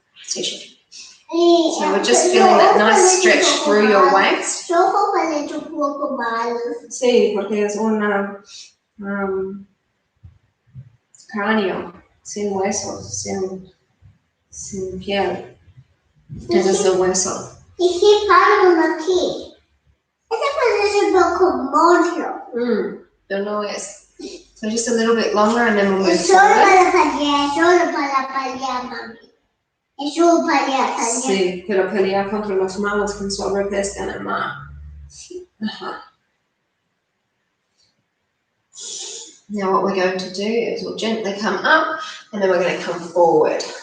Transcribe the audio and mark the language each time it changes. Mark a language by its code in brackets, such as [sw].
[en] So we're just feeling that nice stretch through your waist. [es] Sí, porque es una cráneo sin huesos, sin piel. Ese es el hueso. Y si para aquí. Ese parece un poco mucho. Pero no es. [en] So just a little bit longer and then we'll move [es] Es solo [en] forward. [es] para pelear, mami. Es solo para pelear. Sí, pero pelear contra los malos con sobrepeso en el mar. Ajá. [en] Now what we're going to do is we'll gently come up and then we're going to come forward.